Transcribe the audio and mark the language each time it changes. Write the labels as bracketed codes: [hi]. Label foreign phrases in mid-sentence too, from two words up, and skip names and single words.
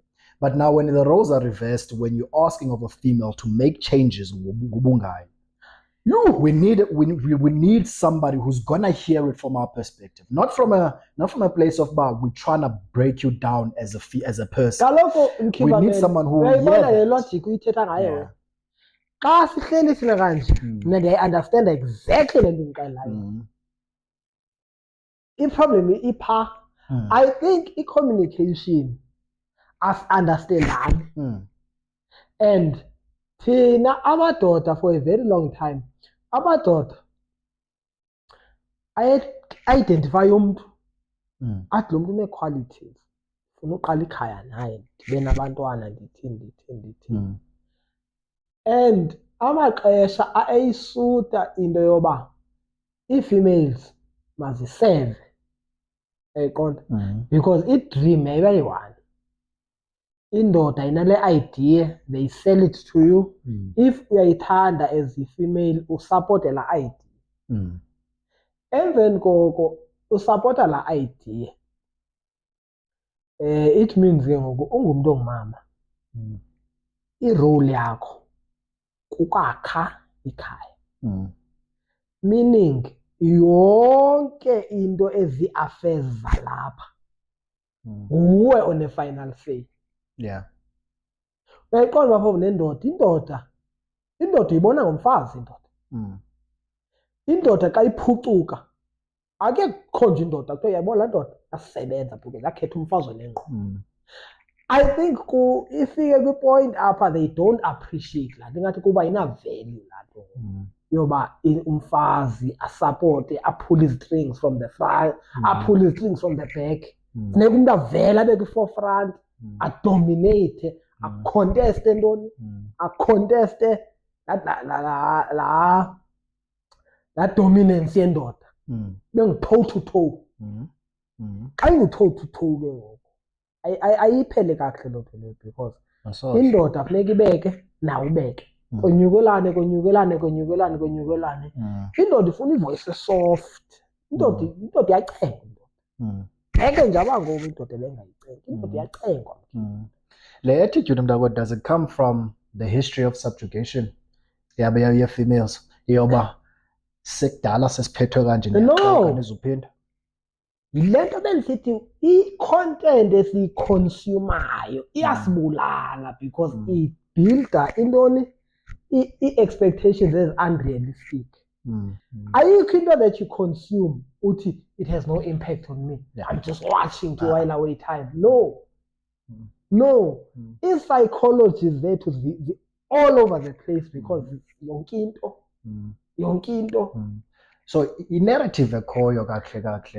[en] But now, when the roles are reversed, when you're asking of a female to make changes, we need somebody who's gonna hear it from our perspective, not from a place of we're trying to break you down as a person. We need someone who [xh] xa sihleli sile kanje mna ndiyayi-understanda exactly le nto ndixelayo. I-problem ipha. [en] I think [xh] i-communication as-understandani. [en] And [xh] thina amadoda [en] for a very long time, [xh] amadoda ayidentify umntu athi lo mntu une-qualities, funa uqala ikhaya naye, ndibe nabantwana, ndithi. And amaxesha ayisuta into yoba ii-females maziseve, yayiqonda, because i-dream yayibayi-one. Indoda inale [en] idea, they sell it to you. [xh] If uyayithanda as i-female, usapote la idea. Emveni koko usapota la idea, [en] it means [xh] ke ngoku ungumntu ongumama, i-role yakho kukwakha ikhaya. Meaning yonke into ezi-affairs zalapha nguwe one-final say. [en] Yeah. [xh] Uyayiqonda bapho nendoda, indoda uyibona ngomfazi indoda. Indoda xa iphucuka, akekho nje indoda kuthiwa uyayibona laa ndoda yasebenza because yakhetha umfazi onengqondo. [en] I think [xh] ifike kwi-point apha [en] they don't appreciate [xh] laa nto, ingathi kuba ina-value laa nto yoba umfazi asapote, aphule izi-strings [en] from the front, [xh] aphule izi-strings [en] from the back. [xh] Funeka umntu avele abe kwi-forefront, adominate, aconteste ntoni, aconteste laa dominance yendoda. Bengu- [en] toe to toe. [xh] Xa ingu- [en] toe to toe [xh] ke ngoku ayiphele kakuhle loo nto leyo, because indoda funeka ibeke nawe ubeke, konyukelane. Indoda ifuna ivoice soft. Indoda iyacengwa. Ngeke nje abangoku indoda bengayicengi, indoda iyacengwa. Le attitude, mntakwethu, [en] does it come from the history of subjugation? Yeah, females. [xh] Yoba sekudala sesiphethwe kanje [en] No. [xh] niyaxoka nizophinda. Yile nto bendisithi i-content esiyiconsumayo iyasibulala because ibuilda intoni i-expectations ezi-unrealistic. Ayikho into [en] that you consume uthi it has no impact on me. Yeah. I'm just watching to while away time. No. I-psychology zethu all over the place because yonke into. [xh] So i-narrative ekhoyo kahle